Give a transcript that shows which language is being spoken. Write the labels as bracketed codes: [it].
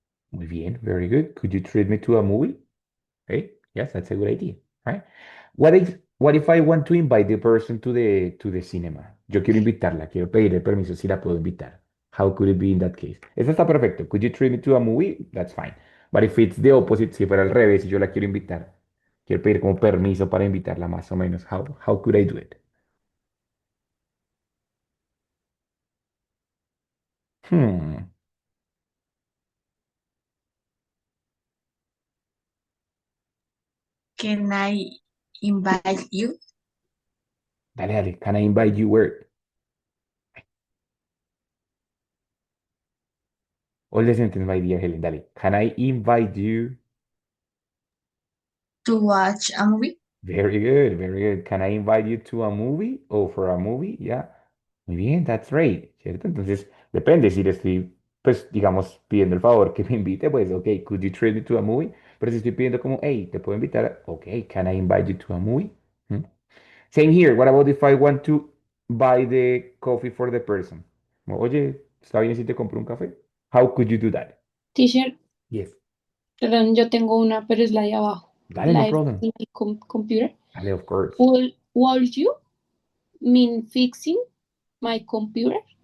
[es] Muy bien, [en] very good. Could you treat me to a movie? Okay, yes, that's a good idea, right? What if I want to invite the person to the cinema? [es] Yo quiero invitarla, quiero pedirle permiso si la puedo invitar. [en] How could it be in that case? [es] Eso está perfecto. [en] Could you treat me to a movie? That's fine. But if it's the opposite, [es] si fuera al revés y yo la quiero invitar, quiero pedir como permiso para invitarla más o menos. [en] How could I do it? Hmm. Can I invite you [es] Dale, dale. [en] Can I invite you where? All the sentence, my dear Helen. [es] Dale. [en] Can I invite you? to watch a movie? Very good, very good. Can I invite you to a movie o for a movie? Yeah. [es] Muy bien, [en] that's great, [es] ¿cierto? Entonces, depende, si le estoy, pues, digamos, pidiendo el favor que me invite, pues, [en] ok, could you treat me to a movie? [es] Pero si estoy pidiendo como, hey, ¿te puedo invitar? [en] Ok, can I invite you to a movie? ¿Mm? Same here, what about if I want to buy the coffee for the person? [es] Como, oye, ¿está bien si te compro un café? [en] How could you do that? Teacher, Yes. [es] perdón, yo tengo una, pero es la de abajo. Dale, no La de [en] problem. my computer. [es] Dale, [en] of course. Would you mean fixing my computer?